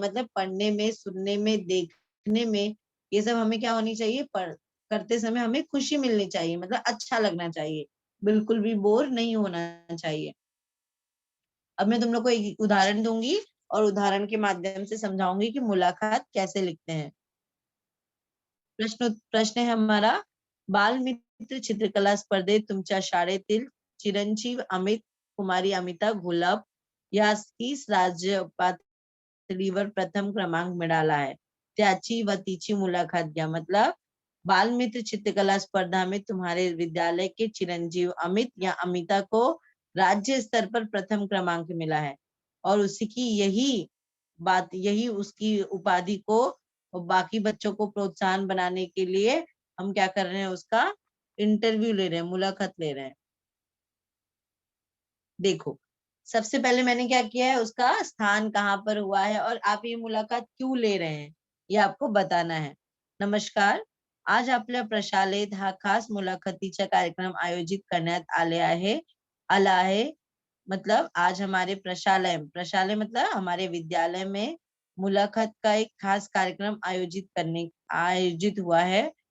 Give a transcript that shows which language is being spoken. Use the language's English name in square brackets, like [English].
[Hindi] मतलब पढ़ने में, सुनने में, देखने में, ये सब हमें क्या होनी चाहिए, करते समय हमें खुशी मिलनी चाहिए, मतलब अच्छा लगना चाहिए, बिल्कुल भी बोर नहीं होना चाहिए। अब मैं तुम लोग को एक उदाहरण दूंगी और उदाहरण के माध्यम से समझाऊंगी कि मुलाकात कैसे लिखते हैं। [Marathi] प्रश्न है हमारा, बालमित्र चित्रकला स्पर्धेत तुमच्या शाळेतील चिरंजीव अमित कुमारी अमिता घोलप यास राज्य पातळीवर प्रथम क्रमांक मिळाला है, त्याची व तिची मुलाकात घ्या। [Hindi] मतलब बाल मित्र चित्रकला स्पर्धा में तुम्हारे विद्यालय के चिरंजीव अमित या अमिता को राज्य स्तर पर प्रथम क्रमांक मिला है, और उसी की यही उसकी उपाधि को और बाकी बच्चों को प्रोत्साहन बनाने के लिए हम क्या कर रहे हैं, उसका इंटरव्यू ले रहे हैं, मुलाकात ले रहे हैं। देखो, सबसे पहले मैंने क्या किया है, उसका स्थान कहाँ पर हुआ है और आप ये मुलाकात क्यों ले रहे हैं, ये आपको बताना है. [Marathi] नमस्कार, आज आपल्या प्रशालेत हा खास मुलाखतीचा कार्यक्रम आयोजित करण्यात आला आहे. [Hindi] मतलब आज हमारे प्रशालय मतलब हमारे विद्यालय में मुलाकात का एक खास कार्यक्रम आयोजित हुआ है.